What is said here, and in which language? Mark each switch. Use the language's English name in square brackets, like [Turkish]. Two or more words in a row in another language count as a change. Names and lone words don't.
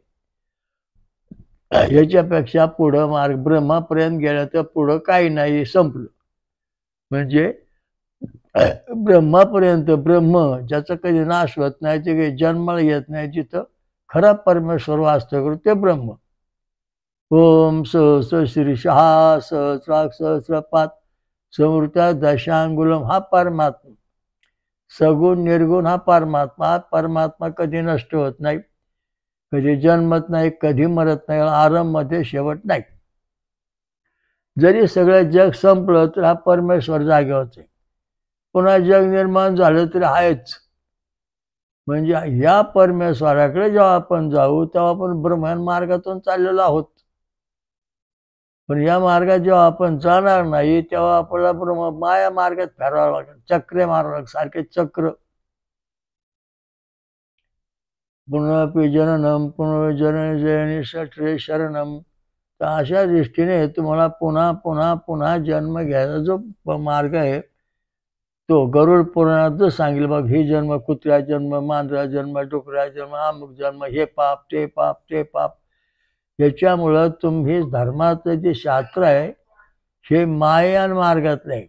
[Marathi] याच्यापेक्षा पुढं मार्ग ब्रह्मापर्यंत गेलं तर पुढं काही नाही, संपलं. म्हणजे ब्रह्मापर्यंत, ब्रह्म ज्याचा कधी नाश होत नाही, ते काही जन्माला येत नाही, जिथं खरा परमेश्वर वास्तव करू ते ब्रह्म. [Sanskrit] ओम सहस्र शीर्षः सहस्राक्ष सहस्रपात समृत्या दशांगुलम हा परमात्मा. [Marathi] सगुण निर्गुण हा परमात्मा. हा परमात्मा कधी नष्ट होत नाही, कधी जन्मत नाही, कधी मरत नाही, आरंभ मध्ये शेवट नाही. जरी सगळं जग संपलं तर हा परमेश्वर जागेवरच आहे. पुन्हा जग निर्माण झालं तरी आहेच. म्हणजे या परमेश्वराकडे जेव्हा आपण जाऊ तेव्हा आपण ब्रह्मांड मार्गातून चाललेलो आहोत. पण या मार्गात जेव्हा आपण जाणार नाही तेव्हा आपल्याला ब्रह्म माया मार्गात फिरावं लागेल, चक्रे मारावं लागेल, सारखे चक्र. [Sanskrit] पुनरपि जननम पुनर्जननी षट्रे शरणम. [Marathi] तर अशा दृष्टीने तुम्हाला पुन्हा पुन्हा पुन्हा जन्म घ्यायचा जो मार्ग आहे तो गरुड पुराणात सांगितलं बघ. ही जन्म, कुत्र्या जन्म, मांजरा जन्म, डुकऱ्या जन्म, अमुक जन्म, हे पाप ते पाप ते पाप. याच्यामुळं तुम्ही धर्माचं जे शास्त्र आहे हे मायान मार्गातलं आहे.